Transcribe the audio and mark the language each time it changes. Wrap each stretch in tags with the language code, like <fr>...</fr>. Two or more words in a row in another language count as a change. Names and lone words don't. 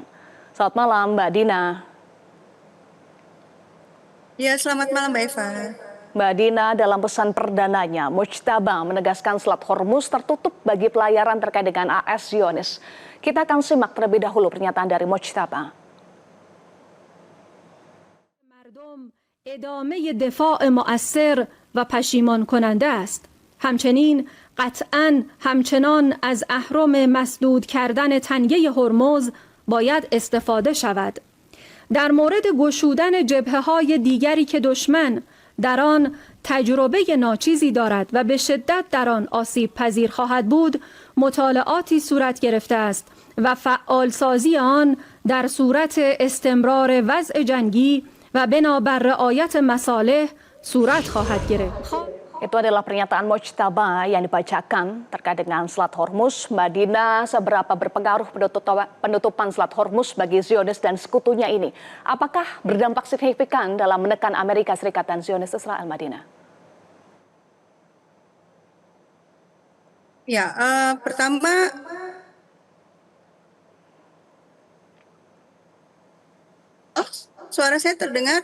<id>Selamat malam, Mbak Dina. Ya, selamat malam, Mbak Eva. Mbak Dina, dalam pesan perdananya, Mojtaba menegaskan Selat Hormuz tertutup bagi pelayaran terkait dengan AS Zionis. Kita akan simak terlebih dahulu pernyataan dari Mojtaba.</id> <fa>ادامه دفاع مؤثر و پشیمان کننده است. همچنین قطعاً همچنان از اهرم مسدود کردن تنگه هرمز باید استفاده شود. در مورد گشودن جبهه‌های دیگری که دشمن در آن تجربه ناچیزی دارد و به شدت در آن آسیب پذیر خواهد بود، مطالعاتی صورت گرفته است و فعالسازی آن در صورت استمرار وضع جنگی و بنابر رعایت مصالح صورت خواهد گرفت.</fa> <id>Itu adalah pernyataan Mojtaba yang dibacakan terkait dengan Selat Hormuz. Mbak Dina, seberapa berpengaruh penutupan Selat Hormuz bagi Zionis dan sekutunya ini? Apakah berdampak signifikan dalam menekan Amerika Serikat dan Zionis Israel, Mbak Dina? Ya, pertama, suara saya terdengar?</id>